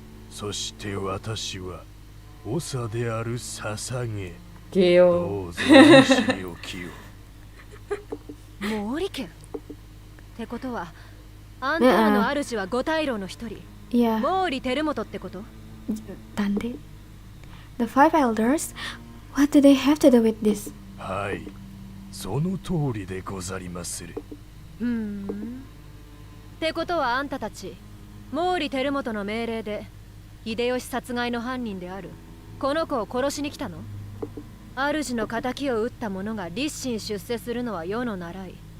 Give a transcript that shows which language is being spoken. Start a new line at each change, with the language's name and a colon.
Japanese: そして私は長である捧げ。 Geo. どうぞお知りおきを。毛利家ってことはあんたらの主は五大老の一人、いや毛利輝元ってこと？なんで
English: The five elders? What do they have to do with this?
Japanese: はい、その通りでござりまする。ってことはあんたたち毛利輝元の命令で秀吉殺害の犯人であるこの子を殺しに来たの？主の仇を討った者が立身出世するのは世の習い。